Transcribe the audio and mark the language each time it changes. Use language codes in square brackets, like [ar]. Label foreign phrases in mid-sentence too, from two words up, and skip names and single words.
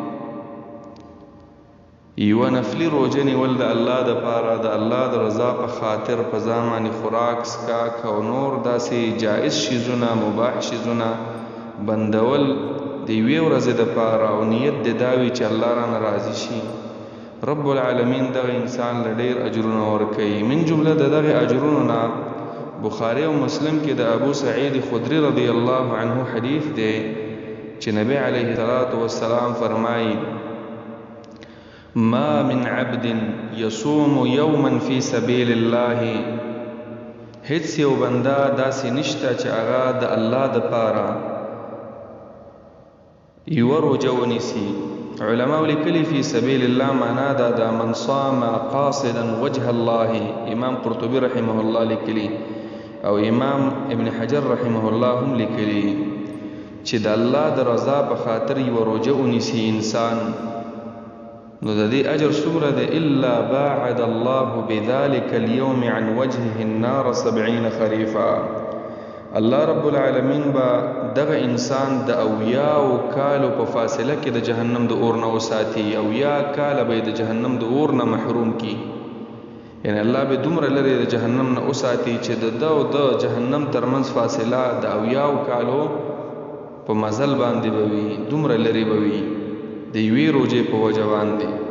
[ps] یو نفلی روزه نیول د الله د پاره د الله د رضا په خاطر په ځان باندې خوراک سکاک او نور داسې جائز شیزونه مباح شیزونه بندول د یوې ورځې د پاره او نیت د داوی چې الله رانه راضي شي، [ar] رب العالمین [ps] دغه انسان له ډېر اجرونه ورکوي. من جمله د دغه اجرونو نه بخاری او مسلم کې د ابو سعید خدری [ar] رضی الله عنه [ps] حدیث دی چې نبی [ar] علیه السلام [ps] فرمایي [ar] ما من عبد يصوم يوما في سبيل الله، [ps] هیڅ یو بنده داسې نشته چې هغه د الله د پاره یو روزه ونیسي. علماء لیکلي [ar] فی سبیل الله [ps] معنا دا د [ar] من صام قاصدا وجه الله، [ps] امام قرطبی [ar] رحمه الله [ps] لیکلي او امام ابن حجر [ar] رحمه الله [ps] هم لیکلي چې د الله د رضا په خاطر یو روزه ونیسي انسان، نو د دې اجر څومره ده [ar] الا باعد الله بذلك اليوم عن وجهه النار 70 خريفا. [ps] الله [ar] رب العالمین [ps] با دغه انسان د اویاو کالو په فاصله کې د جهنم د اور نه وساتي، اویا کال به د جهنم د اور نه محروم کی، یعنی الله به دومره لري د جهنم نه وساتي چې د جهنم ترمنځ فاصله د اویاو کالو په مزل باندې بوي، دومره لري بوي د یوې روزې په وجه باندې.